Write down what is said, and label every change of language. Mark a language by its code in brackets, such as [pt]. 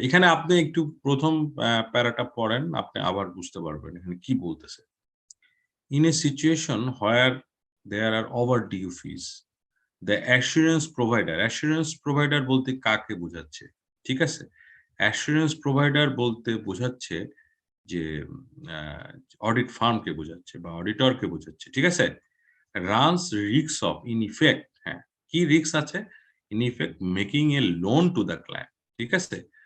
[bn] এখানে আপনি একটু প্রথম প্যারাটা পড়েন, আপনি আবার বুঝতে পারবেন এখানে কি বলতেছে। [en] In a situation where there are overdue fees, the assurance provider [bn] বলতে কাকে বোঝাচ্ছে? ঠিক আছে, অ্যাসুরেন্স প্রোভাইডার বলতে বোঝাচ্ছে যে অডিট ফার্মকে বোঝাচ্ছে বা অডিটরকে বোঝাচ্ছে, ঠিক আছে। [en] runs risk of, in effect, [bn] হ্যাঁ কি রিস্ক আছে? [en] in effect making a loan to the client, [bn] ঠিক আছে।